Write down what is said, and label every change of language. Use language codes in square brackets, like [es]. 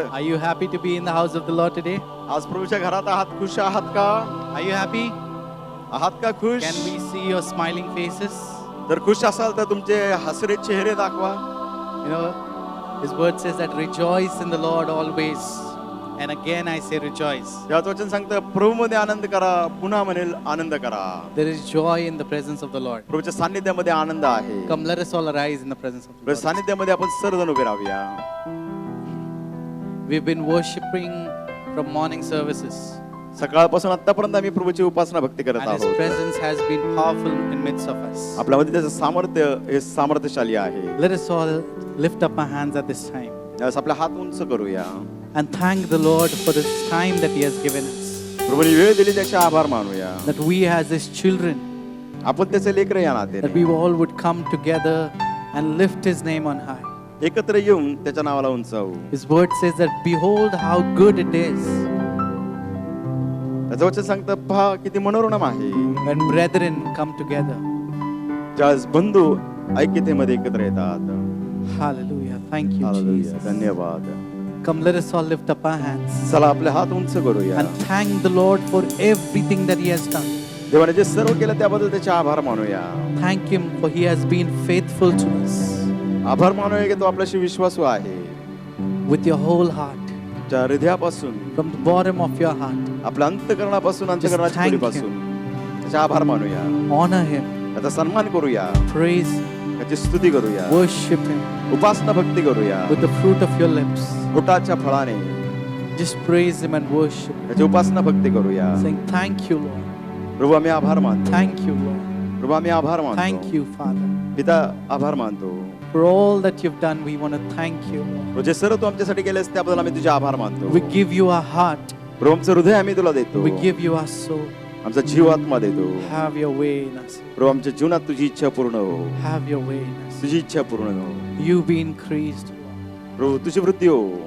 [en] Are you happy to be in the house of the Lord today? [mr] आज प्रभूच्या घरात आहात, खुश आहात का? [en] Are you happy? [mr] आहात का खुश? [en] Can we see your smiling faces? [mr] जर खुश असाल तर तुमचे हसरे चेहरे दाखवा. [en] You know, His word says that rejoice in the Lord always. And again I say rejoice. [mr] यात वचन सांगतं प्रभूमध्ये आनंद करा, पुन्हा म्हणेल आनंद करा. [en] There is joy in the presence of the Lord. [mr] प्रभूच्या सान्निध्यामध्ये आनंद आहे. [en] Come, let us all arise in the presence of the [mr] प्रभूच्या [en] Lord. [mr] सान्निध्यामध्ये आपण सर्वजण उभे राहूया. [en] We've been worshiping from morning services. [mr] सकाळपासून आतापर्यंत आम्ही प्रभूची उपासना भक्ती करत [en] And His [mr] आहोत. [en] presence has been powerful in midst of us. [mr] आपल्यामध्ये त्याचं सामर्थ्य हे सामर्थ्यशाली आहे. [en] Let us all lift up our hands at this time [mr] यावेळेस आपले हात उंच करूया. [en] and thank the Lord for this time that He has given us. [mr] प्रभूने वेळ दिली त्याचे आभार मानूया. [en] That we as His children, [mr] आपण त्याचे लेकरं या [en] that [mr] नात्याने [en] we all would come together and lift His name on high. [mr] एकत्र येऊन त्याच्या नावाला उंचावू. [en] His word says that behold how good it is [mr] त्याचं वचन सांगतं पहा किती मनोरम आहे [en] when brethren come together. [mr] ज्यावेळेस बंधू ऐक्यतेमध्ये एकत्र येतात. [en] Hallelujah. Thank you, hallelujah. Jesus. [mr] धन्यवाद. [en] Come, let us all lift up our hands [mr] चला आपले हात उंच करूया. [en] and thank the Lord for everything that He has done. [mr] देवाने जे सर्व केलं त्याबद्दल त्याचे आभार मानूया. [en] Thank Him for He has been faithful to us [mr] आभार मानूया की तो आपल्याशी विश्वासू आहे. [en] with your whole heart, [mr] त्या हृदयापासून [en] from the bottom of your heart. [mr] आपल्या अंतःकरणापासून अंतःकरणाच्या [en] thank [mr] खोलीपासून त्याचे आभार मानूया. [en] Honor Him, [mr] त्याचा सन्मान करूया. [en] praise Him, [mr] त्याची स्तुती करूया. [en] worship Him [mr] उपासना भक्ती करूया. [en] with the fruit of your lips. [mr] पोटाच्या फळाने [en] Just praise Him and worship Him, [mr] त्याची उपासना भक्ती करूया. [en] saying, Thank you, Lord. [mr] प्रभू आम्ही आभार मानतो. [en] Thank you, Lord. [mr] प्रभू आम्ही आभार मानतो. [en] Thank you, Father. [mr] पिता आभार मानतो. [en] For all that you've done, we want to thank you, Lord. [mr] जे सर्व तू आमच्यासाठी केलेस त्याबद्दल आम्ही तुझे आभार मानतो. [en] We give you our heart. [mr] प्रभू आमचं हृदय आम्ही तुला देतो. [en] We give you our soul. [mr] आमचा जीव आत्मा देतो. [en] Have your way in us. [mr] प्रभू आमच्या जीवनात तुझी इच्छा पूर्ण हो. [en] Have your way in us. [mr] तुझी इच्छा पूर्ण हो. [en] You be increased, Lord. [mr] प्रभू तुझी वृद्धी हो.